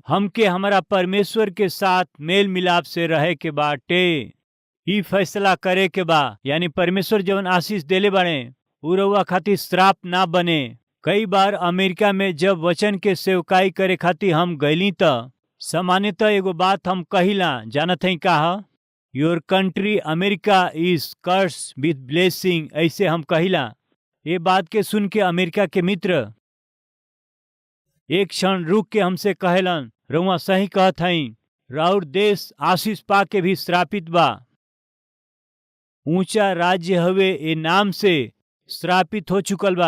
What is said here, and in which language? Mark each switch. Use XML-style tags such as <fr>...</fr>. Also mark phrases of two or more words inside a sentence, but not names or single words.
<bho>हमके हमारा परमेश्वर के साथ मेल मिलाप से रहे के बाटे, ही फैसला करे के बा। यानी परमेश्वर जवन आशीष देले बाड़े उ रउआ खातिर श्राप ना बने। कई बार अमेरिका में जब वचन के सेवकाई करे खातिर हम गईली त सामान्यतः एगो बात हम कहिला, जानत हई का?</bho> <en>Your country America is curse with blessing,</en> <bho>ऐसे हम कहिला। ये बात के सुन के अमेरिका के मित्र एक क्षण रुक के हमसे कहेलन, रउआ सही कहत हई, राउर देश आशीष पा के भी श्रापित बा। ऊंचा राज्य हवे ए नाम से श्रापित हो चुकल बा।</bho>